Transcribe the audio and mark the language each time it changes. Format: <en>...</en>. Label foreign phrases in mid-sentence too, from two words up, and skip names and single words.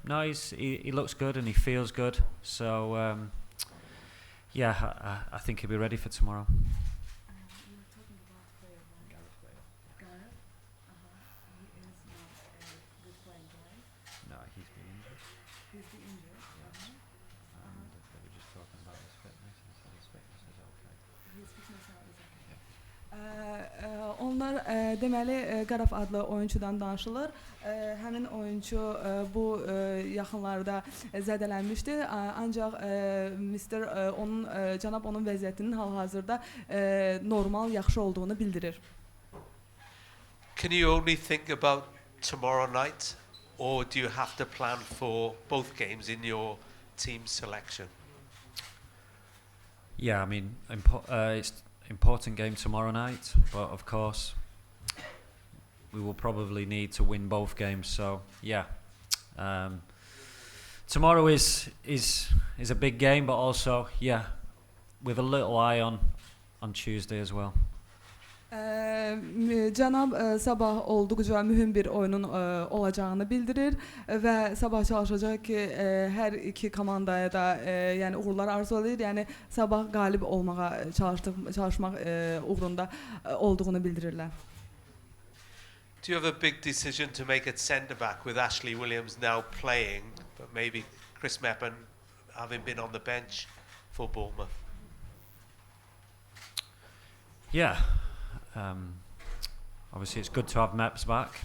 <en>No, he looks good and he feels good. So yeah, I think he'll be ready for tomorrow. No, he's been injured. And they were just talking about his fitness, and so his fitness is okay.</en> <az>Onlar deməli Gareth adlı oyuncudan danışılır. Həmin oyuncu bu yaxınlarda zədələnmişdi. Ancaq Mr. Onun cənab onun vəziyyətinin hal-hazırda normal, yaxşı olduğunu bildirir.</az> <en>Can you only think about tomorrow night, or do you have to plan for both games in your team selection? Yeah, I mean, it's important game tomorrow night, but of course we will probably need to win both games. So yeah, tomorrow is a big game, but also yeah, with a little eye on Tuesday as well.</en> <az>Cənab sabah olduqca mühüm bir oyunun olacağını bildirir və sabah çalışacaq ki, hər iki komandaya da yəni uğurlar arzulayır. Yəni sabah qalib olmağa çalışmaq uğrunda olduğunu bildirirlər.</az> <en>Do you have a big decision to make at centre back with Ashley Williams now playing, but maybe Chris Meppen having been on the bench for Bournemouth? Yeah. Obviously it's good to have Meps back.</en>